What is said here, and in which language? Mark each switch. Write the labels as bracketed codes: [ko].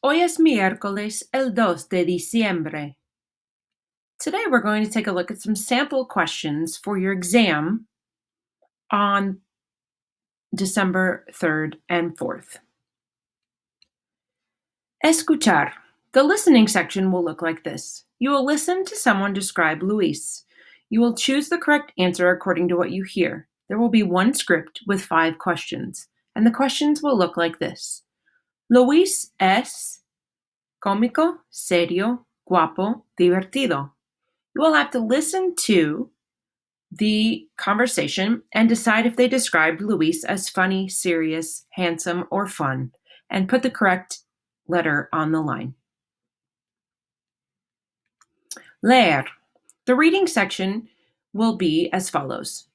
[es] Hoy es miércoles, el 2 de diciembre. [en] Today we're going to take a look at some sample questions for your exam on December 3rd and 4th. Escuchar. The listening section will look like this. You will listen to someone describe Luis. You will choose the correct answer according to what you hear. There will be one script with 5 questions, and the questions will look like this. [es] Luis es cómico, serio, guapo, divertido. [en] You will have to listen to the conversation and decide if they described Luis as funny, serious, handsome, or fun, and put the correct letter on the line. Leer. The reading section will be as follows.